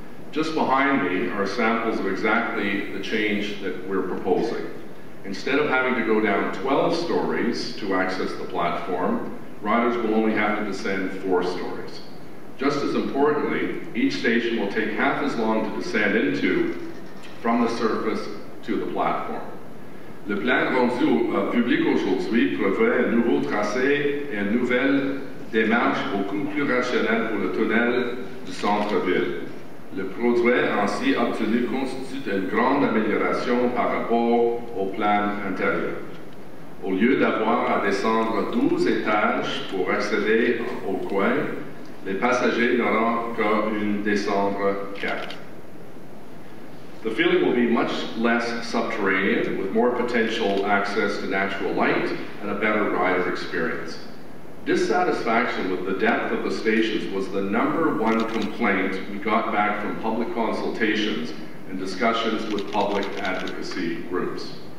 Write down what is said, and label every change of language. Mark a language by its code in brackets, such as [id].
[en] Just behind me are samples of exactly the change that we're proposing. Instead of having to go down 12 stories to access the platform, riders will only have to descend 4 stories. Just as importantly, each station will take half as long to descend into from the surface to the platform. [fr] Le plan rendu au public aujourd'hui prévoit un nouveau tracé et une nouvelle démarche beaucoup plus rationnelle pour le tunnel du centre-ville. Le produit ainsi obtenu constitue une grande amélioration par rapport au plan antérieur. Au lieu d'avoir à descendre 12 étages pour accéder au coin, les passagers n'auront qu'une descendre 4. [en] The feeling will be much less subterranean, with more potential access to natural light and a better rider experience. Dissatisfaction with the depth of the stations was the #1 complaint we got back from public consultations and discussions with public advocacy groups.